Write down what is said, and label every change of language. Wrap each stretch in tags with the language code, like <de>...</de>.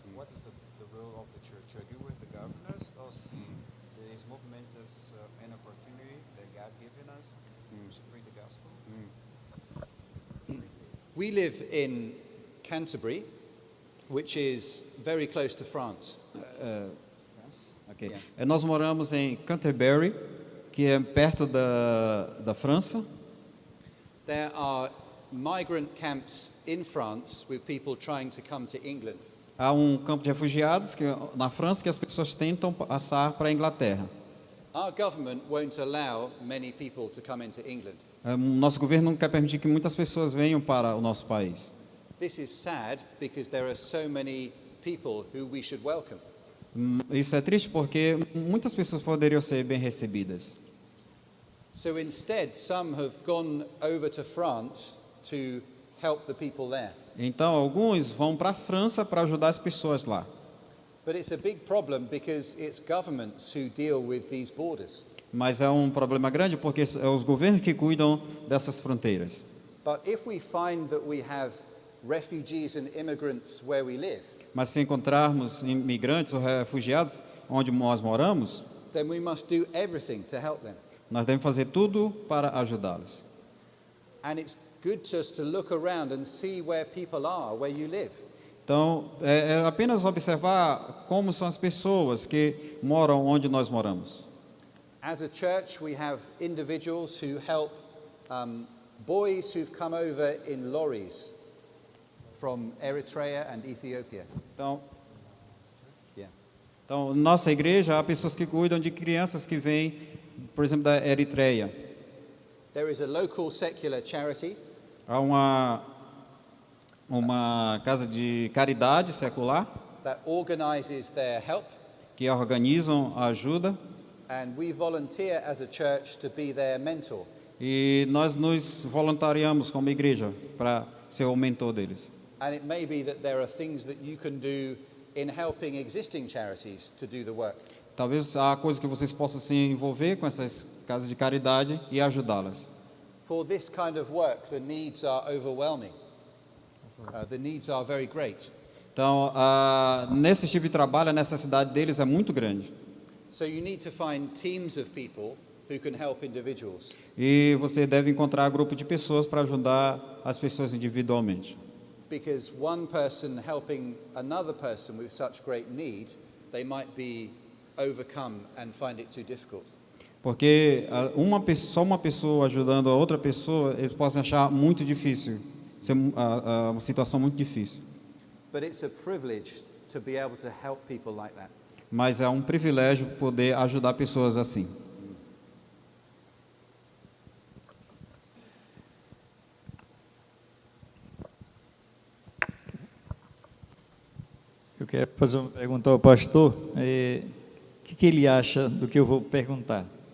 <en>What is the role of the church? To agree with the governors or see this movement as an opportunity that God given us to preach the gospel? We live in Canterbury, which is very close to France. Okay. Yeah.</en> <pt>Nós moramos em Canterbury, que é perto da França.</pt> <en>There are migrant camps in France with people trying to come to England.</en> <pt>Há campo de refugiados na França que as pessoas tentam passar para a Inglaterra.</pt> <en>Our government won't allow many people to come into England.</en> <pt>Nosso governo não quer permitir que muitas pessoas venham para o nosso país.</pt> <en>This is sad because there are so many people who we should welcome.</en> <pt>Isso é triste porque muitas pessoas poderiam ser bem recebidas.</pt> <en>So instead, some have gone over to France to help the people there.</en> <pt>Então, alguns vão para a França para ajudar as pessoas lá.</pt> <en>But it's a big problem because it's governments who deal with these borders.</en> <pt>Mas é um problema grande porque é os governos que cuidam dessas fronteiras.</pt> <en>But if we find that we have refugees and immigrants where we live,</en> <pt>Mas se encontrarmos imigrantes ou refugiados onde nós moramos,</pt> <en>then we must do everything to help them.</en> <pt>nós devemos fazer tudo para ajudá-los.</pt> <en>And it's good just to look around and see where people are, where you live.</en> <pt>Então, é apenas observar como são as pessoas que moram onde nós moramos.</pt> <en>As a church, we have individuals who help boys who've come over in lorries from Eritrea and Ethiopia.</en> <pt>Então,</pt> <en>Yeah.</en> <pt>nossa igreja há pessoas que cuidam de crianças que vêm, por exemplo, da Eritreia.</pt> <en>There is a local secular charity</en> <pt>Há uma casa de caridade secular</pt> <en>that organizes their help,</en> <pt>que organizam a ajuda</pt> <en>and we volunteer as a church to be their mentor.</en> <pt>e nós nos voluntariamos como igreja para ser o mentor deles.</pt> <en>And it may be that there are things that you can do in helping existing charities to do the work.</en> <pt>Talvez há coisas que vocês possam se envolver com essas casas de caridade e ajudá-las.</pt> <en>For this kind of work, the needs are overwhelming. The needs are very great.</en> <pt>Então, nesse tipo de trabalho, a necessidade deles é muito grande.</pt> <en>So you need to find teams of people who can help individuals.</en> <pt>E você deve encontrar grupo de pessoas para ajudar as pessoas individualmente.</pt> <en>Because one person helping another person with such great need, they might be overcome and find it too difficult.</en> <pt>Porque só uma pessoa ajudando a outra pessoa, eles podem achar muito difícil, ser uma situação muito difícil.</pt> <en>But it's a privilege to be able to help people like that.</en> <pt>Mas é um privilégio poder ajudar pessoas assim. Eu quero fazer uma pergunta ao pastor. O que ele acha do que eu vou perguntar?</pt>